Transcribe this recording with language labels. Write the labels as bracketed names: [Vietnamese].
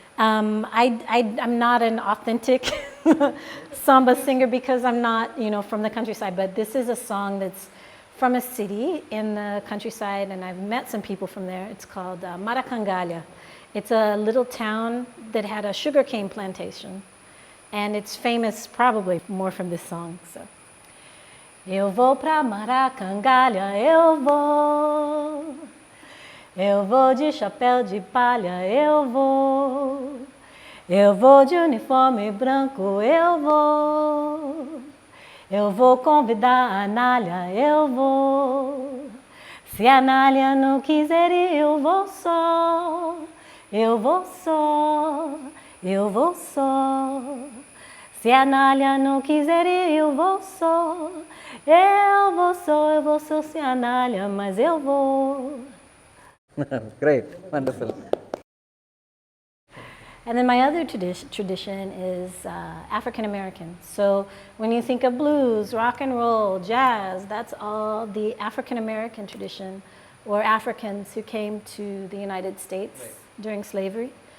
[English] I'm not an authentic samba singer because I'm not, from the countryside, but this is a song that's from a city in the countryside, and I've met some people from there. It's called Maracangalha. It's a little town that had a sugarcane plantation, and it's famous probably more from this song. [Portuguese] So, eu vou pra Maracangalha, eu vou. Eu vou de chapéu de palha, eu vou. Eu vou de uniforme branco, eu vou. Eu vou convidar a Anália, eu vou. Se a Anália não quiser ir, eu vou só. Eu vou só, eu vou só. Se a Anália não quiser ir, eu vou só. Eu vou só sem a Anália, mas eu vou. [English] Great, wonderful. And then my other tradition is African American. So when you think of blues, rock and roll, jazz, that's all the African American tradition, or Africans who came to the United States during slavery.